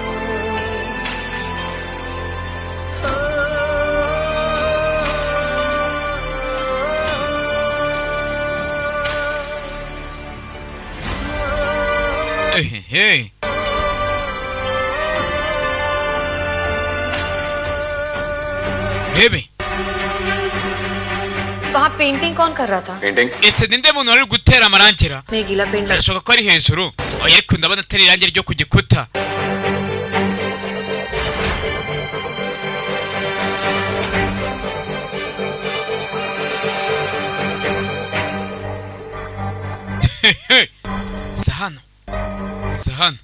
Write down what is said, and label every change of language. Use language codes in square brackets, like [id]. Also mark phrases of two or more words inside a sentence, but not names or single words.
[rw] Hey. Bebe. [hi] वहाँ पेंटिंग कौन कर रहा था? पेंटिंग [rw] ese ninde muntu wari gutera amarangira? [hi] मैं गीला पेंट [rw] Birashoboka ko ari hejuru. Oya ariko ndabona atari irangi ryo ku gikuta. Sahano.